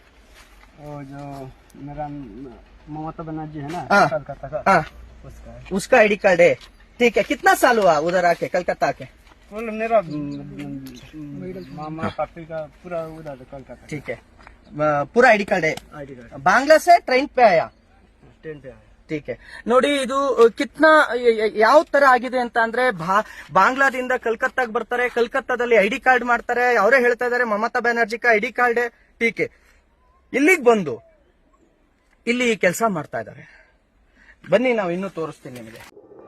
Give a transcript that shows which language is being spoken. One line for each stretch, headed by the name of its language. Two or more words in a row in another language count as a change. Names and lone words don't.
Hindi: वो जो मेरा ममता बनर्जी है ना हाँ। कलकत्ता का, हाँ, उसका है। उसका
English: ID card
Hindi: है। ठीक है, कितना साल हुआ उधर आके, कलकत्ता के? कुल मेरा मामा पापी का पूरा उधर कलकत्ता। ठीक है, पूरा
English: ID card
Hindi: है।
English: ID card
Hindi: बांग्ला से ट्रेन पे आया। ट्रेन पे आया। ठीक है,
Kannada: ನೋಡಿ ಇದು ಕಿತ್ನಾ ಯಾವ ತರ ಆಗಿದೆ ಅಂತ ಅಂದ್ರೆ ಬಾಂಗ್ಲಾದಿಂದ ಕಲ್ಕತ್ತಾಗ ಬರ್ತಾರೆ, ಕಲ್ಕತ್ತಾದಲ್ಲಿ
English: ID card
Kannada: ಮಾಡ್ತಾರೆ, ಅವರೇ ಹೇಳ್ತಾ ಇದಾರೆ
Hindi: ममता बनर्जी का आईडी कार्ड ठीके,
Kannada: ಇಲ್ಲಿಗೆ ಬಂದು ಇಲ್ಲಿ ಕೆಲಸ ಮಾಡ್ತಾ ಇದ್ದಾರೆ। ಬನ್ನಿ ನಾವು ಇನ್ನೂ ತೋರಿಸ್ತೀನಿ ನಿಮಗೆ।